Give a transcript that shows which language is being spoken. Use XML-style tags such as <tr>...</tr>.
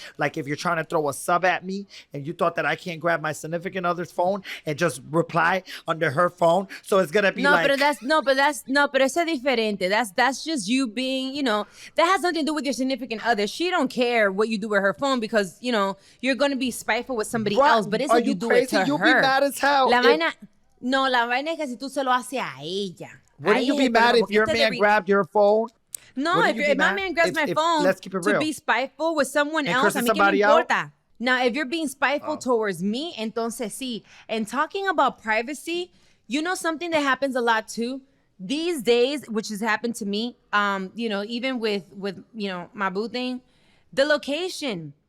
<en>Like if you're trying to throw a sub at me and you thought that I can't grab my significant other's phone and just reply under her phone. So it's going to be like...</en> <es>Pero eso es diferente.</es> <en>That's just you being, that has nothing to do with your significant other. She don't care what you do with her phone because, you're going to be spiteful with somebody else, but it's if you do it to You'll her. Be mad as hell.</en> <es>No, la vaina es que si tú se lo haces a ella.</es> <en>Wouldn't you be mad if your man grabbed your phone? No, if my man grabs my phone let's keep it real. To be spiteful with someone else,</en> <es>a mí que me importa.</es> <en>Now, if you're being spiteful towards me,</en> <es>entonces sí.</es> <en>And talking about privacy, something that happens a lot too, these days, which has happened to me, even with my boo thing, the location.</en>